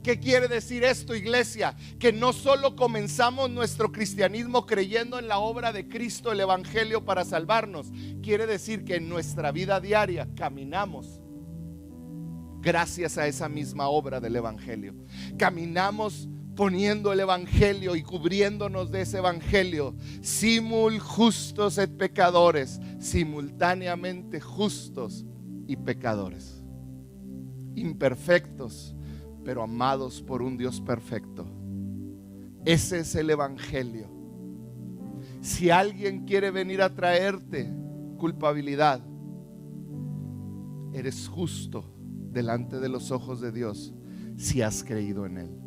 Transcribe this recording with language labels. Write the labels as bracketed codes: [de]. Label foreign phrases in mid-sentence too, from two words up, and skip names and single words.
[es] ¿Qué quiere decir esto, iglesia? Que no solo comenzamos nuestro cristianismo creyendo en la obra de Cristo, el Evangelio para salvarnos. Quiere decir que en nuestra vida diaria caminamos gracias a esa misma obra del Evangelio. Caminamos poniendo el Evangelio y cubriéndonos de ese Evangelio. [la] Simul justos et pecadores, [es] simultáneamente justos y pecadores. Imperfectos, pero amados por un Dios perfecto. Ese es el Evangelio. Si alguien quiere venir a traerte culpabilidad, eres justo delante de los ojos de Dios si has creído en Él.